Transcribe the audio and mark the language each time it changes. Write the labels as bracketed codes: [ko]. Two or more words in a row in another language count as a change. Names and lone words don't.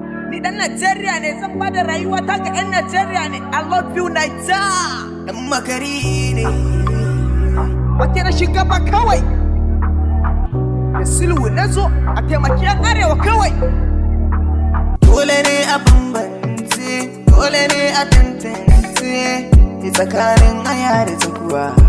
[ha] Ni ɗan Najeriya ne, zan ba da rayuwata ga ƴan Najeriya ne. [en] I love you, [ha] Naija. Ɗan makari ne. Wake na shugaba kawai. Da sulhu na zo, a taimaki ƴan arewa kawai. Dole ne a bambance, dole ne a tantance, ni tsakanin aya da tsakuwa.